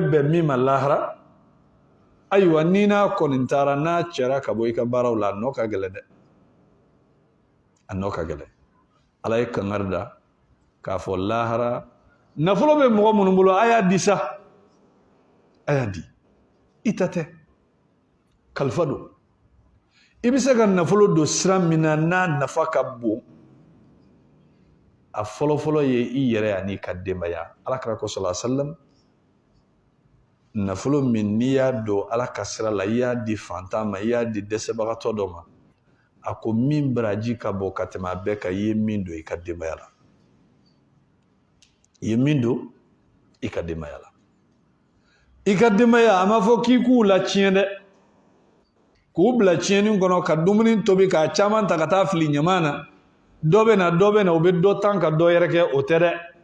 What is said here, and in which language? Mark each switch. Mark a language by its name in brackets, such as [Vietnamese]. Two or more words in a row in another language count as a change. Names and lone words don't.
[Bambara] bɛn min ma lahara ayiwa ni n'a kɔni taara n'a cɛra ka bɔ i ka baaraw la a nɔ ka gɛlɛn dɛ a nɔ ka gɛlɛn ala ye kangari da k'a fɔ lahara nafolo bɛ mɔgɔ minnu bolo a y'a di sa a y'a di i ta tɛ kalifa don i bɛ se ka nafolo don sira min na n'a nafa ka bon a fɔlɔfɔlɔ ye i yɛrɛ ani ka denbaya alakira ko [Arabic] صلى الله عليه وسلم [Bambara] nafolo min n'i y'a don ala ka sira la i y'a di fantan ma i y'a di dɛsɛbagatɔ dɔ ma a ko min baraji ka bɔ ka tɛmɛ a bɛɛ kan i ye min don i ka denbaya la i ye min don i ka denbaya la i ka denbaya a ma fɔ k'i k'u la tiɲɛ dɛ k'u bila tiɲɛni kɔnɔ ka dumuni tobi k'a caman ta ka taa fili ɲaman na dɔ bɛ na u bɛ dɔ tan ka dɔ yɛrɛ kɛ o tɛ dɛ